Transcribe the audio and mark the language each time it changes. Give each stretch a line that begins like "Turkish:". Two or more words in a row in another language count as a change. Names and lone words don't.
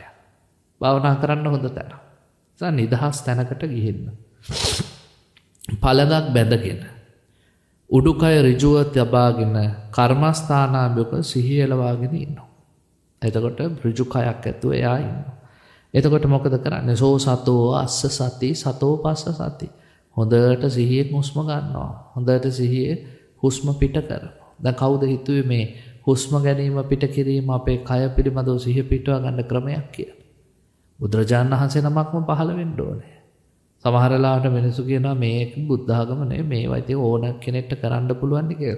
Sinhala: භාවනා කරන්න හොඳ තැන. ඒ නිදහස් තැනකට ගිහින්න. පළඟක් බැඳගෙන උඩුකය ඍජුව තබාගෙන කර්මස්ථානාභික සිහිය ලවාගෙන ඉන්නවා. එතකොට ඍජු කයක් ඇතුව එයා ඉන්නවා. එතකොට මොකද කරන්නේ?
Pali: සෝ සතෝ අස්ස සති සතෝ පස්ස සති.
Sinhala: හොඳට සිහියෙන් හුස්ම ගන්නවා. හොඳට සිහියේ හුස්ම පිට කරනවා. දැන් කවුද හිතුවේ මේ හුස්ම ගැනීම පිට කිරීම අපේ කය පිළිබඳව සිහිය පිටවා ගන්න ක්‍රමයක් කියලා? බුදුරජාණන් වහන්සේ නමක්ම පහළ වෙන්න ඕනේ. සමහර වෙලාවට මිනිස්සු කියනවා මේක බුද්ධ ආගම නෙවෙයි මේවා ඉතින් ඕන කෙනෙක්ට කරන්න පුළුවන් කියලා.